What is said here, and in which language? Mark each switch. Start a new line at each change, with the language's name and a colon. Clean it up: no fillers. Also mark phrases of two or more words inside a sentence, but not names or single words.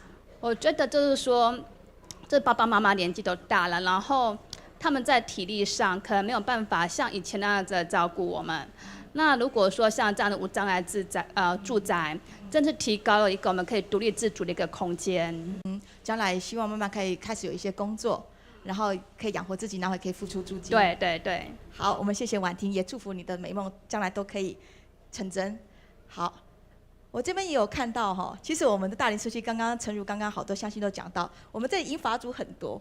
Chinese: 我覺得就是說，這爸爸媽媽年紀都大了，然後他們在體力上可能沒有辦法像以前那樣子照顧我們。那如果說像這樣的無障礙住宅，真是提高了一個我們可以獨立自主的一個空間。将来希望慢慢可以开始有一些工作，然后可以养活自己，然后也可以付出租金。对对对。好，我们谢谢婉婷，也祝福你的美梦将来都可以成真。好，我这边也有看到哈，其实我们的大林社区诚如刚刚好多乡亲都讲到，我们这里银发族很多。